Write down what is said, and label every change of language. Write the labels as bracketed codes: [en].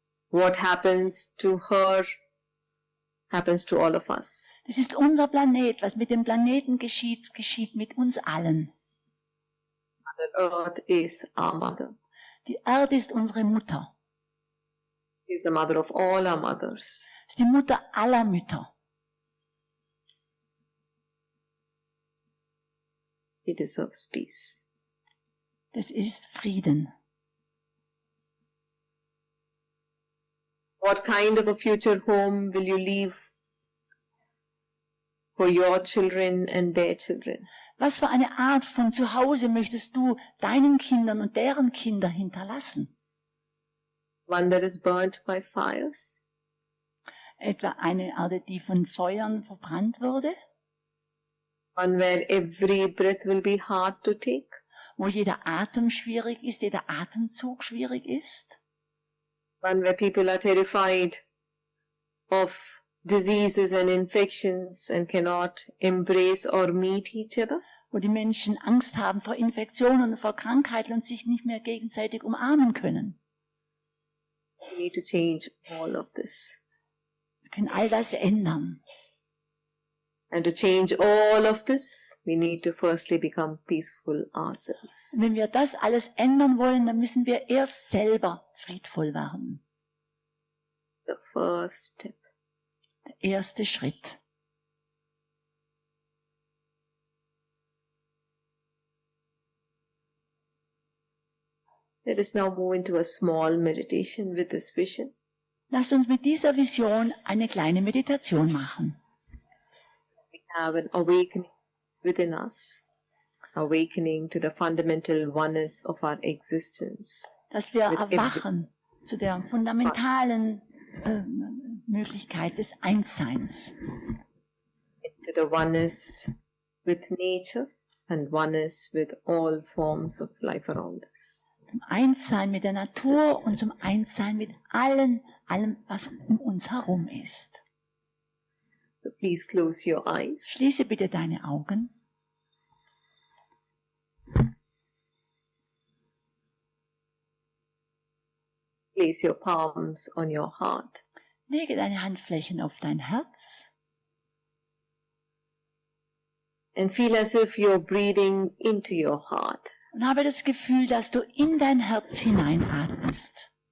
[en] What happens to her happens to all of us. [de] Das ist unser Planet. Was mit dem Planeten geschieht, geschieht mit uns allen. [en] Mother Earth is our mother. [de] Die Erde ist unsere Mutter. [en] She is the mother of all our mothers. [de] Es ist die Mutter aller Mütter. [en] It deserves peace. [de] Das ist Frieden. [en] What kind of a future home will you leave for your children and their children? [de] Was für eine Art von Zuhause möchtest du deinen Kindern und deren Kinder hinterlassen? [en] One that is burnt by fires? [de] Etwa eine Erde, die von Feuern verbrannt wurde? [en] One where every breath will be hard to take? [de] Wo jeder Atem schwierig ist, jeder Atemzug schwierig ist? [en] One where people are terrified of diseases and infections and cannot embrace or meet each other? [de] Wo die Menschen Angst haben vor Infektionen und vor Krankheiten und sich nicht mehr gegenseitig umarmen können. [en] We need to change all of this. [de] Wir können all das ändern. [en] And to change all of this, we need to firstly become peaceful ourselves. [de] Und wenn wir das alles ändern wollen, dann müssen wir erst selber friedvoll werden. [en] The first step. [de] Der erste Schritt. [en] Let us now move into a small meditation with this vision. [de] Lasst uns mit dieser Vision eine kleine Meditation machen. [en] We have an awakening within us, awakening to the fundamental oneness of our existence. [de] Dass wir Mit erwachen zu der fundamentalen Möglichkeit des Einsseins. [en] To the oneness with nature and oneness with all forms of life around us. [de] Zum Einssein mit der Natur und zum Einssein mit allem, was um uns herum ist. [en] So please close your eyes. [de] Schließe bitte deine Augen. [en] Place your palms on your heart. [de] Lege deine Handflächen auf dein Herz. [en] And feel as if you're breathing into your heart. [de] Und habe das Gefühl, dass du in dein Herz hineinatmest.